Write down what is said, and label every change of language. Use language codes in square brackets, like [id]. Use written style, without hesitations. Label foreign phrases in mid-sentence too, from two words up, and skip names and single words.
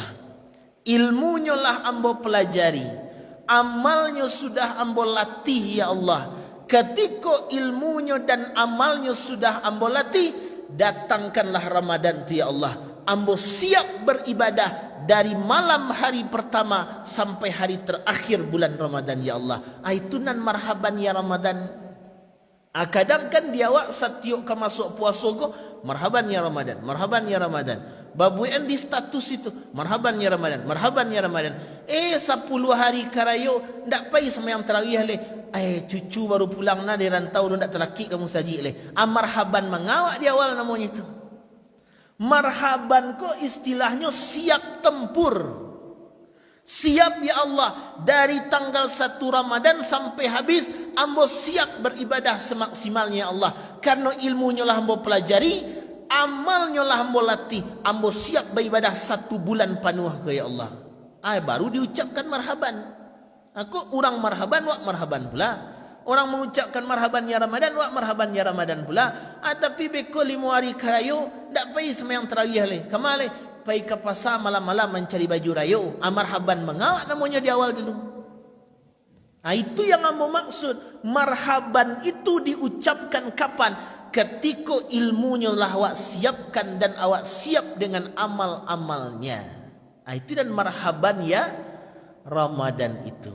[min] Ilmunya lah ambo pelajari, amalnya sudah ambo latih [ar] ya Allah. [min] Ketika ilmunya dan amalnya sudah ambo latih, datangkanlah Ramadan tu [ar] ya Allah. [min] Ambo siap beribadah dari malam hari pertama sampai hari terakhir bulan Ramadan [ar] ya Allah. [id] Itu nan [ar] marhaban ya Ramadan. [id] Kadang kan dia awak setiap ke masuk puasa ko, [ar] marhaban ya Ramadan, marhaban ya Ramadan. [id] Babuan di status itu, [ar] marhaban ya Ramadan, marhaban ya Ramadan. [min] 10 hari karayo ndak pai semayang tarawih le. Cucu baru pulang na dari rantau ndak terlaki kamu saji le. [id] Marhaban mengawak di awal namanya itu. Marhaban ko istilahnya siap tempur. [ar] Siap ya Allah, [min] dari tanggal 1 Ramadan sampai habis ambo siap beribadah semaksimalnya Allah. Karena ilmunya lah ambo pelajari, amalnya lah ambo latih, ambo siap beribadah 1 bulan penuh ke [ar] ya Allah. [id] Baru diucapkan marhaban. Aku orang marhaban, wak marhaban pula. Orang mengucapkan [ar] marhaban ya Ramadan, [id] wak [ar] marhaban ya Ramadan [id] pula. [min] Tapi beko 5 hari karayo, tak payah semayang terawih le. Kamale pai ke pasar malam-malam mencari baju rayo. [id] Marhaban mengawak namanya di awal dulu. Itu yang ambo maksud. Marhaban itu diucapkan kapan? Ketika ilmunya lah awak siapkan dan awak siap dengan amal-amalnya. Itu dan [ar] marhaban ya Ramadan [id] itu.